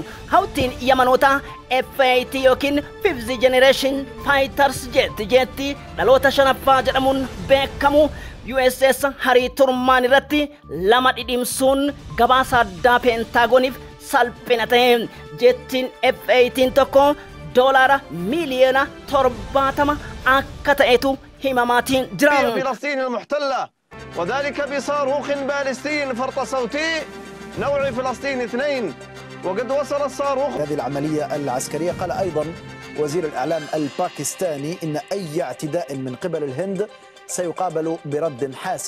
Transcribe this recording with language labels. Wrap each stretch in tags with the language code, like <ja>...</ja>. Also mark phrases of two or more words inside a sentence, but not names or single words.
<om>Hawtiin Yemanoota FAT yookiin</om> <en>Fifth Generation Fighters</en> <om>jetti dhaloota shanaffaa jedhamuun beekamu USS Harii Turmaan irratti lama dhidhimsuun gabaasa addaa Peentaagoniif salphina ta'e. Jettiin F-18 tokko $70 miliyoona akka ta'etu himamaatiin jiran.</om> <ar>فلسطين المحتلة وذلك بصاروخ باليستي فرط صوتي نوع فلسطين 2 وقد وصل الصاروخ. هذه العملية العسكرية قال أيضا وزير الإعلام الباكستاني إن أي اعتداء من قبل الهند سيقابل برد حاسم.</ar>